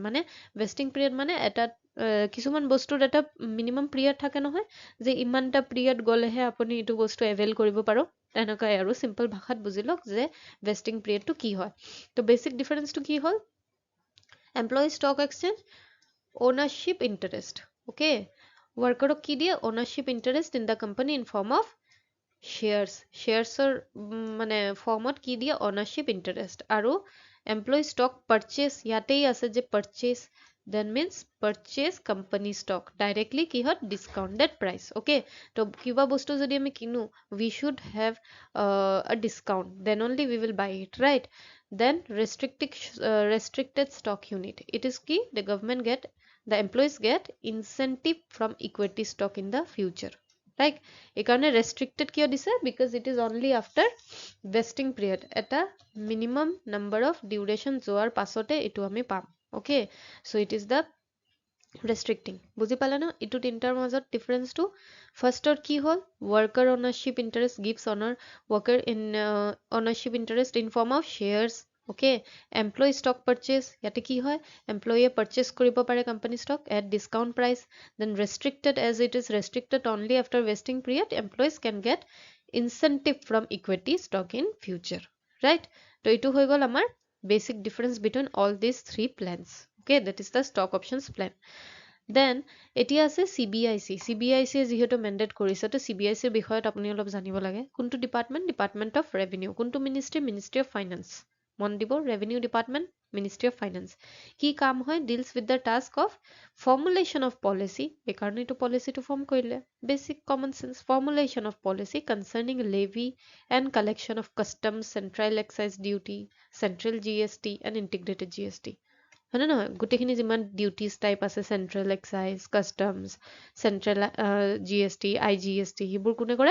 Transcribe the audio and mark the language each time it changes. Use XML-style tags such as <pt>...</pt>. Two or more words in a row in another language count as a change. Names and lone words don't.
<as>মানে</as> <en>vesting period</en> <as>মানে এটা কিছুমান বস্তুৰ এটা</as> <en>minimum period</en> <as>থাকে নহয়, যে ইমানটা পিৰিয়ড গ'লেহে আপুনি এইটো বস্তু এভেইল কৰিব পাৰোঁ। তেনেকুৱাই আৰু চিম্পল ভাষাত বুজি লওক যে</as> <en>vesting period</en> <as>কি হয়।</as> <en>তো basic difference</en> <as>কি হ'ল?</as> <en>employee stock exchange ownership interest, okay,</en> <as>workerক কি দিয়ে?</as> <en>ownership interest in the company in form of sharesৰ</en> <as>মানে ফৰ্মত কি দিয়ে?</as> <en>ownership interest। আৰু employee stock purchase</en> <as>ইয়াতেই আছে যে</as> <en>purchase, then means purchase company stock directly কিহত? discounted price, okay.</en> <as>তো কিবা বস্তু যদি আমি কিনো</as> <en>we should have a discount, then only we will buy it, right? Then restricted stock unit, it is key the employees get incentive from equity stock in the future, right?</en> <as>এইকাৰণে restricted কিয় দিছে?</as> <en>Because it is only after vesting period, এটা minimum number of duration</en> <as>যোৱাৰ পাছতে এইটো আমি পাম,</as> <en>okay? So it is the restricting,</en> <as>বুজি পালে ন? এইটো তিনিটাৰ মাজত ডিফাৰেঞ্চটো। ফাৰ্ষ্টৰ কি হ'ল?</as> <en>worker ownership interest gives worker in ownership interest in form of shares, okay. employee stock purchase,</en> <as>ইয়াতে কি হয়?</as> <en>employee purchase</en> <as>কৰিব পাৰে</as> <en>company stock at discount price. দেন restricted, as it is restricted only after vesting period, employees can get incentive from equity stock in future, right? তো</en> <as>এইটো হৈ গ'ল আমাৰ</as> <en>basic difference between all these three plans, okay, that is the stock options plan.</en> <as>দেন এতিয়া আছে CBIC যিহেতু মেণ্ডেট কৰিছে, তো CBICৰ বিষয়ত আপুনি অলপ জানিব লাগে। কোনটো ডিপাৰ্টমেণ্ট? ডিপাৰ্টমেণ্ট অফ ৰেভিনিউ। কোনটো মিনিষ্ট্ৰী? মিনিষ্ট্ৰী অফ ফাইনেন্স। মন দিব, ৰেভিনিউ ডিপাৰ্টমেণ্ট, মিনিষ্ট্ৰী অফ ফাইনেন্স। কি কাম হয়?</as> <en>deals with the task of formulation of policy,</en> <as>সেইকাৰণে এইটো পলিচিটো ফৰ্ম কৰিলে।</as> <en>basic common sense, formulation of policy concerning levy and collection of customs, central excise duty, central GST and integrated GST,</en> <as>হয়নে নহয়? গোটেইখিনি যিমান</as> <en>duties type</en> <as>আছে,</as> <en>central excise, customs, central GST, IGST,</en> <as>সেইবোৰ কোনে কৰে?</as>